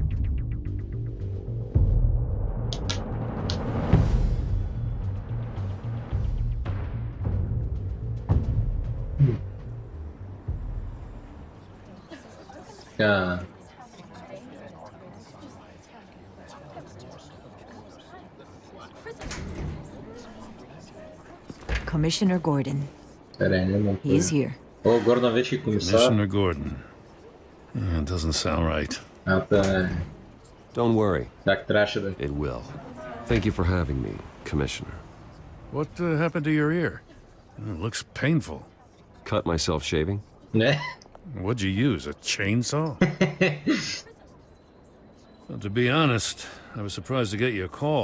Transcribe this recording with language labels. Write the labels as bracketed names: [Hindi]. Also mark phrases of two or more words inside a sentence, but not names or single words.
[English] Yeah. Commissioner Gordon. He is here. [Bulgarian] Oh, Gordon вече комисар. [English] Commissioner Gordon. It doesn't sound right. Don't worry. [Bulgarian] Как трябваше да. [English] It will. Thank you for having me. Commissioner. What happened to your ear? It looks painful. Cut myself shaving? [Bulgarian] Ne? [English] What'd you use, a chainsaw? Well, to be honest, I was surprised to get your call.